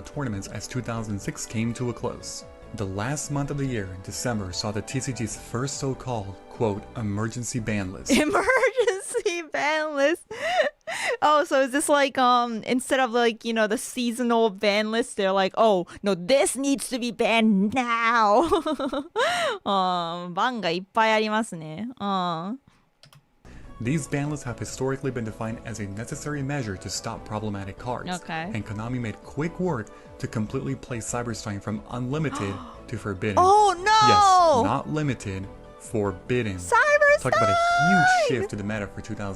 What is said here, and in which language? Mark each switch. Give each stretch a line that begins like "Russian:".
English: Tournaments as 2006 came to a close. The last month of the year, December, saw the TCG's first so-called, quote, emergency ban list. Emergency ban list. Oh, so is this like instead of like, you know, the seasonal ban list, they're like, oh no, this needs to be banned now.
Japanese: バンがいっぱいありますね。
English: These ban lists have historically been defined as a necessary measure to stop problematic cards, and Konami made quick work to completely place Cyberstein from unlimited to forbidden. Oh no! Yes, not limited, forbidden. Cyberstein! Talk about a huge shift to the meta for 2007.